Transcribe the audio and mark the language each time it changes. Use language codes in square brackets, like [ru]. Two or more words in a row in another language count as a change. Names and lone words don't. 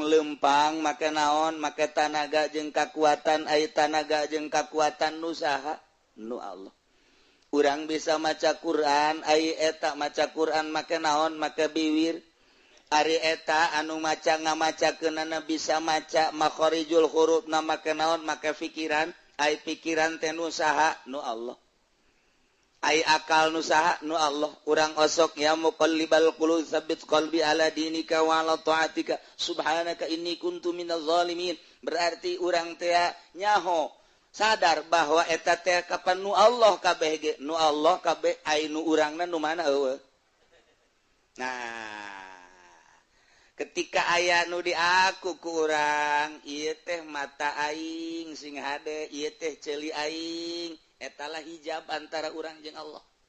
[su] lempang make naon make tanaga jeung kakuatan ai tanaga jeung kakuatan nu saha nu Allah urang bisa maca Quran ai eta maca Quran make naon make biwir ari eta anu maca ngamacakeunana bisa maca [ar] مخارج الحروف [su] na make naon make pikiran ai pikiran teh nu saha nu Allah ai akal nu saha nu Allah urang osok [ar] يا مقلب القلوب ثبت قلبي على دينك وعلى طاعتك سبحانك إني كنت من الظالمين [su] berarti urang teh nyaho sadar bahwa eta teh kapan nu Allah kabeh ge nu Allah kabeh ai nu urangna nu mana eueuh nah ketika aya nu diaku ku urang ieu teh mata aing sing hade ieu teh ceuli aing etalah hijab antara urang jeung Allah